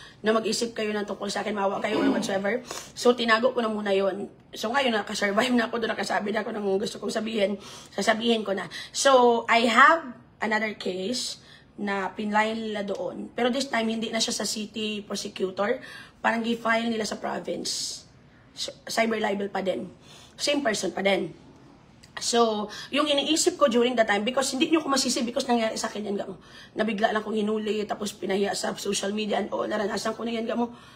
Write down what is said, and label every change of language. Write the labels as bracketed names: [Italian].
[Filipino] Na mag-isip kayo ng tungkol sa akin, mawa kayo [English] or whatsoever. [Filipino] So, tinago ko na muna yon. So, ngayon, nakasurvive na ako doon, nakasabi na ako ng gusto kong sabihin. Sasabihin ko na. [English] So, I have another case [Filipino] na pinlay nila doon. Pero [English] this time, [Filipino] hindi na siya sa city prosecutor. Parang gi-file nila sa province. So, [English] cyber libel [Filipino] pa din. Same person pa din. So, yung iniisip ko [English] during that time, because [Filipino] hindi nyo ko masisi, because nangyari sa akin yan, gamo. Nabigla lang kong hinuli, tapos pinahiya sa social media, [English] and [Filipino] naranasan ko na yan, gamo.